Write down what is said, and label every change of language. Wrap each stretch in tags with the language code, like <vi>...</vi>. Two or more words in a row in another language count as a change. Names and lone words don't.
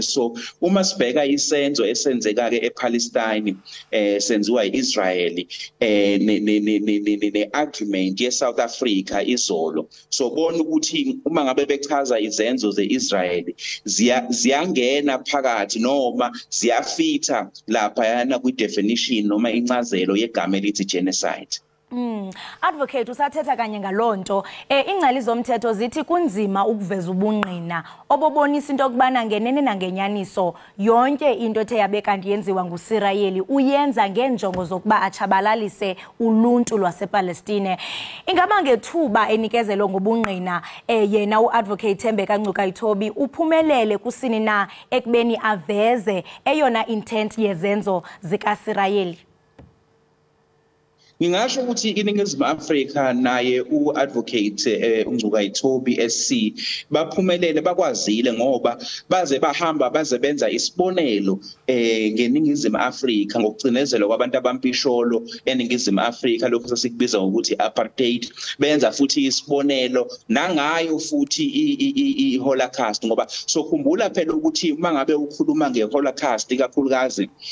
<zu>So uma sibheka isenzo esenzeka ke ePalestine senziwa iIsrael ne-argument yeSouth Africa izolo, so bona ukuthi uma ngabe bechaza izenzo zeIsrael ziyangena phakathi noma ziyafitha lapha yana kwi-definition noma incazelo yegama elithi genocide.</zu> <xh>Advocate, usathetha kanye ngalonto ingcali zomthetho zithi kunzima ukuveza ubungqina obobonisa into okubana ngenene nangenyaniso yonke into ethe yabe kanti yenziwa nguSirayeli uyenza ngenjongo zokuba achabalalise uluntu lwasePalestine. Ingaba ngethuba enikezelo ngobungqina yena uadvocate Thembeka Ngcuka Ithobi uphumelele kusini na ekubeni aveze eyona intent yezenzo zikaSirayeli?</xh> <zu>Ngingasho ukuthi iningizimu Afrika naye uadvocate uNgcuka Ithobi SC baphumelele bakwazile ngoba baze bahamba baze benza isibonelo ngeningizimu Afrika ngokucinezelwa kwabantu abampisholo eningizimu Afrika lokho sasikubiza ngokuthi apartheid benza futhi isibonelo nangayo futhi iHolocaust ngoba sokhumbula phela ukuthi mangabe ukhuluma ngeHolocaust kakhulukazi</zu>